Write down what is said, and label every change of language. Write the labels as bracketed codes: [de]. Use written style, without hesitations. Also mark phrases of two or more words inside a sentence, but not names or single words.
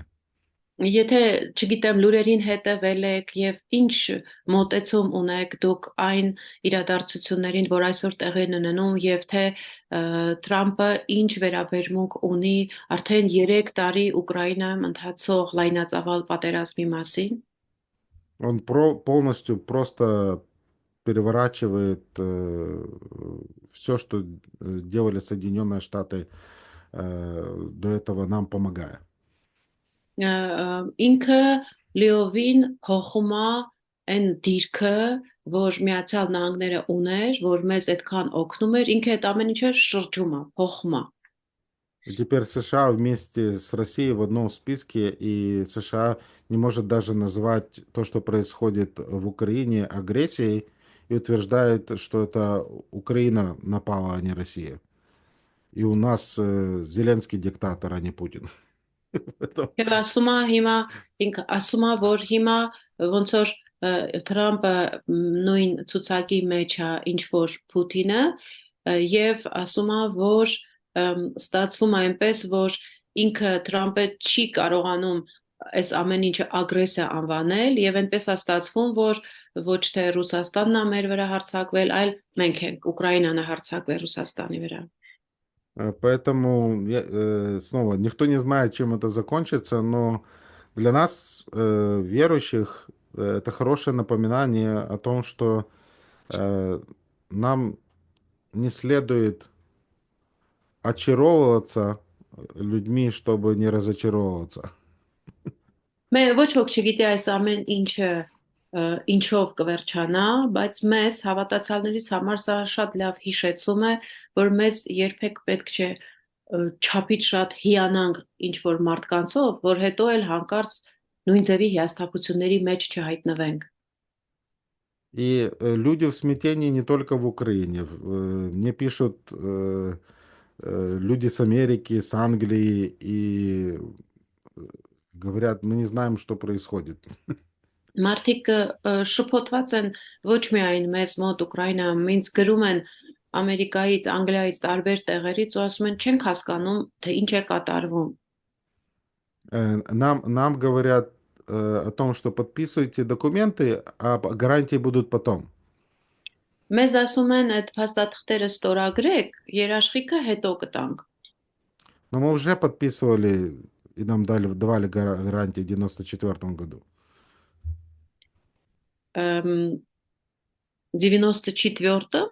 [hy] Եթե, չգիտեմ, լուրերին հետևել եք եւ ինչ մոտեցում ունեք դուք այն իրադարձություններին, որ այսօր տեղի են ունենում եւ թե Թրամփը ինչ վերաբերմունք ունի արդեն 3 տարի Ուկրաինայում ընթացող լայնածավալ պատերազմի մասին։ [ru] Он полностью просто переворачивает все, что делали Соединенные Штаты до этого, нам помогая. [hy] Ինքը լիովին փոխում է այն դիրքը, որ Միացյալ Նահանգները ուներ, որ մեզ այդքան օգնում էր, ինքը այդ ամեն ինչը շրջում է, փոխում է։ [ru] И теперь США вместе с Россией в одном списке, и США не может даже назвать то, что происходит в Украине, агрессией, и утверждает, что это Украина напала, а не Россия. И у нас Зеленский диктатор, а не Путин. Поэтому [hy] Եվ ասում է հիմա ինքը ասում է որ հիմա ոնց որ Թրամփը նույն ցուցակի մեջ է ինչ որ Պուտինը եւ ասում է որ ստացվում է այնպես որ ինքը Թրամփը չի կարողանում այս ամեն ինչը ագրեսիա անվանել եւ այնպես է стացվում որ ոչ թե Ռուսաստանն է մեր վրա հարձակվել, այլ մենք ենք Ուկրաինան է հարձակվել Ռուսաստանի վրա։ [ru] Поэтому, снова, никто не знает, чем это закончится, но для нас, верующих, это хорошее напоминание о том, что нам не следует очаровываться людьми, чтобы не разочаровываться. [hy] Մեր ոչ ոք չգիտի այս ամեն ինչը ինչով կվերջանա, բայց մեզ հավատացյալներիս համար սա շատ լավ հիշեցում է, որ մեզ երբեք պետք չէ չափից շատ հիանանք ինչ որ մարդկանցով, որ հետո էլ հանկարծ նույն ձևի հիասթափությունների մեջ չհայտնվենք։ [ru] И люди в смятении не только в Украине. Мне пишут люди с Америки, с Англии, и говорят, мы не знаем, что происходит. [hy] Մարդիկ շփոթված են ոչ միայն մեզ մոտ Ուկրաինայում, ինձ գրում են Ամերիկայից, Անգլիայից, տարբեր տեղերից ու ասում են չենք հասկանում, թե ինչ է կատարվում։ [ru] Нам говорят о том, что подписывайте документы, а гарантии будут потом. [hy] Մեզ ասում են այդ փաստաթղթերը ստորագրեք, երաշխիքը հետո կտանք։ [ru] Но мы уже подписывали, и нам давали гарантии в 94 году. [hy] 94-ը